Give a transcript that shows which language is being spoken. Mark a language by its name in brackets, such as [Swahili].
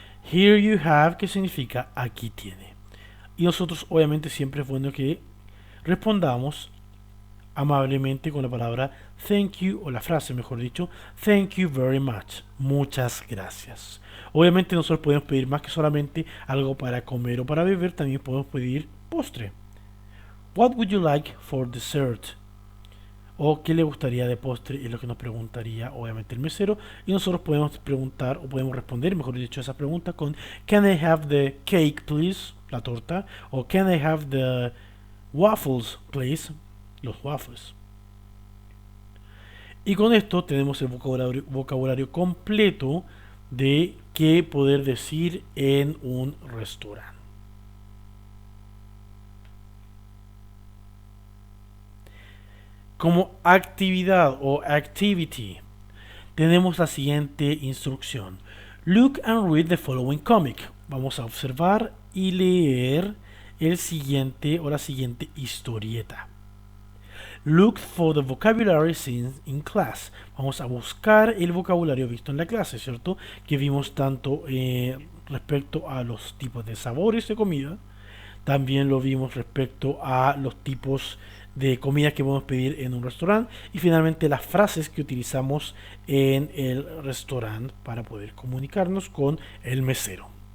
[English] Here you have, [Spanish] que significa aquí tiene. Y nosotros obviamente siempre es bueno que respondamos amablemente con la palabra [English] thank you, [Spanish] o la frase mejor dicho, [English] thank you very much, [Spanish] muchas gracias. Obviamente nosotros podemos pedir más que solamente algo para comer o para beber, también podemos pedir postre. [English] What would you like for dessert? [Spanish] O qué le gustaría de postre es lo que nos preguntaría obviamente el mesero, y nosotros podemos preguntar o podemos responder, mejor dicho, esa pregunta con [English] can I have the cake please, [Spanish] la torta, o [English] can I have the waffles please, [Spanish] los waffles. Y con esto tenemos el vocabulario completo de qué poder decir en un restaurante. Como actividad o activity, tenemos la siguiente instrucción. [English] Look and read the following comic. [Spanish] Vamos a observar y leer el siguiente o la siguiente historieta. [English] Look for the vocabulary seen in class. [Spanish] Vamos a buscar el vocabulario visto en la clase, ¿cierto? Que vimos tanto respecto a los tipos de sabores de comida. También lo vimos respecto a los tipos de comida que podemos pedir en un restaurante. Y finalmente las frases que utilizamos en el restaurante para poder comunicarnos con el mesero.